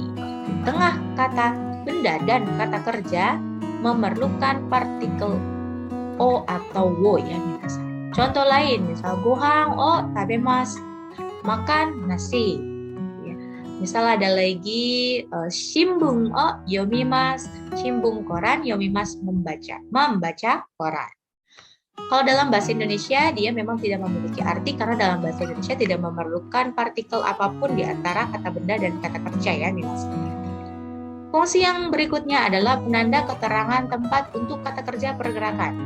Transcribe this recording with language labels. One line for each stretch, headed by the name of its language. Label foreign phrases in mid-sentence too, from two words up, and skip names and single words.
Indonesian: Di tengah kata benda dan kata kerja memerlukan partikel o atau wo ya minasan. Contoh lain, misal
Japanese: ご飯を食べます,
Indonesian: makan nasi. Ya. Misal ada lagi
Japanese: 新聞を読みます,
Indonesian: shimbun koran, yomimasu membaca koran. Kalau dalam bahasa Indonesia, dia memang tidak memiliki arti karena dalam bahasa Indonesia tidak memerlukan partikel apapun di antara kata benda dan kata kerja ya, minasan. Fungsi yang berikutnya adalah penanda keterangan tempat untuk kata kerja pergerakan.